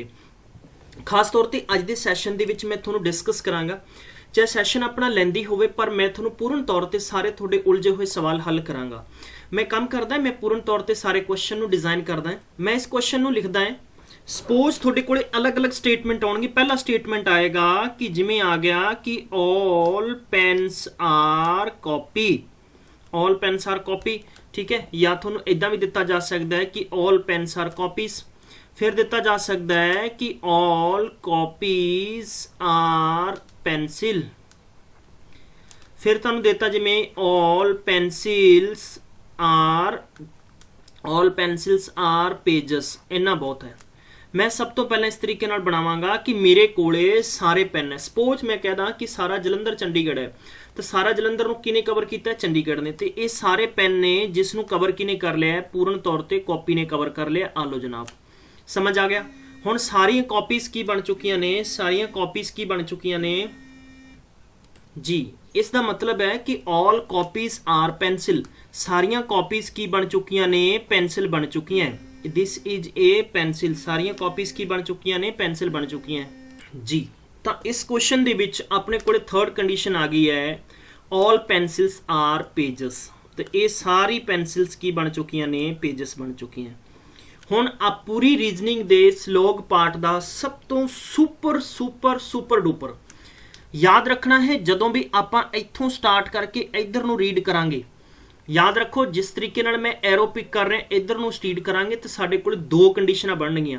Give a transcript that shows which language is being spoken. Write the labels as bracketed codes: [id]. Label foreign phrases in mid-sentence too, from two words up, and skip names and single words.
[pa] ਖਾਸ ਤੌਰ ਤੇ ਅੱਜ ਦੇ ਸੈਸ਼ਨ ਦੇ ਵਿੱਚ ਮੈਂ ਤੁਹਾਨੂੰ ਡਿਸਕਸ ਕਰਾਂਗਾ, ਚਾਹੇ ਸੈਸ਼ਨ ਆਪਣਾ ਲੈਂਦੀ ਹੋਵੇ, ਪਰ ਮੈਂ ਤੁਹਾਨੂੰ ਪੂਰਨ ਤੌਰ ਤੇ ਸਾਰੇ ਤੁਹਾਡੇ ਉਲਝੇ ਹੋਏ ਸਵਾਲ ਹੱਲ ਕਰਾਂਗਾ। ਮੈਂ ਕੰਮ ਕਰਦਾ, ਮੈਂ ਪੂਰਨ ਤੌਰ ਤੇ ਸਾਰੇ ਕੁਐਸਚਨ ਨੂੰ ਡਿਜ਼ਾਈਨ ਕਰਦਾ। ਮੈਂ ਇਸ ਕੁਐਸਚਨ ਨੂੰ ਲਿਖਦਾ ਹੈ। ਸਪੋਜ਼ ਤੁਹਾਡੇ ਕੋਲੇ ਅਲੱਗ-ਅਲੱਗ ਸਟੇਟਮੈਂਟ ਆਉਣਗੇ। ਪਹਿਲਾ ਸਟੇਟਮੈਂਟ ਆਏਗਾ ਕਿ ਜਿਵੇਂ ਆ ਗਿਆ ਕਿ [en] all pens are copy, all pens are copy, [pa] ਠੀਕ ਹੈ। ਜਾਂ ਤੁਹਾਨੂੰ ਇਦਾਂ ਵੀ ਦਿੱਤਾ ਜਾ ਸਕਦਾ ਹੈ ਕਿ [en] all pens are copies। [pa] ਫਿਰ ਦਿੱਤਾ ਜਾ ਸਕਦਾ ਹੈ ਕਿ [en] all copies are pencil। [pa] ਫਿਰ ਤੁਹਾਨੂੰ ਦਿੱਤਾ ਜਿਵੇਂ [en] all pencils are pages। [pa] ਇੰਨਾ ਬਹੁਤ ਹੈ। ਮੈਂ ਸਭ ਤੋਂ ਪਹਿਲਾਂ ਇਸ ਤਰੀਕੇ ਨਾਲ ਬਣਾਵਾਂਗਾ ਕਿ ਮੇਰੇ ਕੋਲੇ ਸਾਰੇ ਪੈਨ ਹੈ। ਸਪੋਜ਼ ਮੈਂ ਕਹਦਾ ਕਿ ਸਾਰਾ ਜਲੰਧਰ ਚੰਡੀਗੜ੍ਹ ਹੈ, ਤਾਂ ਸਾਰਾ ਜਲੰਧਰ ਨੂੰ ਕਿਨੇ ਕਵਰ ਕੀਤਾ, ਚੰਡੀਗੜ੍ਹ ਨੇ। ਤੇ ਇਹ ਸਾਰੇ ਪੈਨ ਨੇ ਜਿਸ ਨੂੰ ਕਵਰ ਕਿਨੇ ਕਰ ਲਿਆ ਹੈ, ਪੂਰਨ ਤੌਰ ਤੇ ਕਾਪੀ ਨੇ ਕਵਰ ਕਰ ਲਿਆ। ਆ ਲਓ ਜਨਾਬ, ਸਮਝ ਆ ਗਿਆ। ਹੁਣ ਸਾਰੀਆਂ ਕਾਪੀਜ਼ ਕੀ ਬਣ ਚੁੱਕੀਆਂ ਨੇ, ਸਾਰੀਆਂ ਕਾਪੀਜ਼ ਕੀ ਬਣ ਚੁੱਕੀਆਂ ਨੇ ਜੀ। ਇਸ ਦਾ ਮਤਲਬ ਹੈ ਕਿ [en] all copies are pencil। [pa] ਸਾਰੀਆਂ ਕਾਪੀਜ਼ ਕੀ ਬਣ ਚੁੱਕੀਆਂ ਨੇ, ਪੈਨਸਿਲ ਬਣ ਚੁੱਕੀਆਂ। [en] This is a pencil। [pa] ਸਾਰੀਆਂ ਕਾਪੀਜ਼ ਕੀ ਬਣ ਚੁੱਕੀਆਂ ਨੇ, ਪੈਨਸਿਲ ਬਣ ਚੁੱਕੀਆਂ ਜੀ। ਤਾਂ ਇਸ ਕੁਐਸਚਨ ਦੇ ਵਿੱਚ ਆਪਣੇ ਕੋਲੇ [en] third condition [pa] ਆ ਗਈ ਹੈ [en] all pencils are pages। [pa] ਤੇ ਇਹ ਸਾਰੀ ਪੈਨਸਿਲਸ ਕੀ ਬਣ ਚੁੱਕੀਆਂ ਨੇ, ਪੇਜਸ ਬਣ ਚੁੱਕੀਆਂ। ਹੁਣ ਆ ਪੂਰੀ ਰੀਜ਼ਨਿੰਗ ਦੇ ਸਲੋਗ ਪਾਰਟ ਦਾ ਸਭ ਤੋਂ [en] super duper [pa] ਯਾਦ ਰੱਖਣਾ ਹੈ। ਜਦੋਂ ਵੀ ਆਪਾਂ ਇੱਥੋਂ ਸਟਾਰਟ ਕਰਕੇ ਇੱਧਰ ਨੂੰ ਰੀਡ ਕਰਾਂਗੇ, ਯਾਦ ਰੱਖੋ ਜਿਸ ਤਰੀਕੇ ਨਾਲ ਮੈਂ [en] arrow pick [pa] ਕਰ ਰਿਹਾ ਇੱਧਰ ਨੂੰ ਸਟੀਡ ਕਰਾਂਗੇ ਤਾਂ ਸਾਡੇ ਕੋਲ 2 ਕੰਡੀਸ਼ਨਾਂ ਬਣਨਗੀਆਂ।